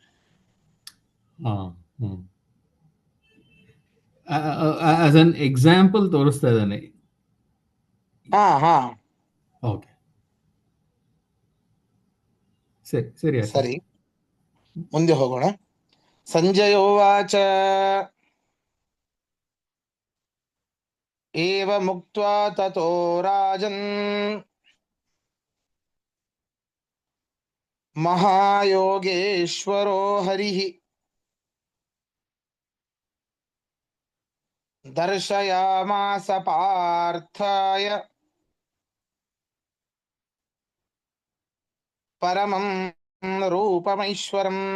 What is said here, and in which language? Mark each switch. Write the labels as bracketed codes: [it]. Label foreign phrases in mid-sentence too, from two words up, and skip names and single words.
[en] as an example [kn] ತೋರಿಸ್ತಾ ಇದ್ದಾನೆ. ಓಕೆ, ಸರಿ ಸರಿ, ಮುಂದೆ ಹೋಗೋಣ. [sa] ಸಂಜಯೋವಾಚ ಏವ ಮುಕ್ತ್ವಾ ತತೋ ರಾಜನ್ ಮಹಾಯೋಗೇಶ್ವರೋ ಹರಿಃ ದರ್ಶಯಾಮಾಸ ಪಾರ್ಥಾಯ ಪರಮಂ ರೂಪಮೈಶ್ವರಂ.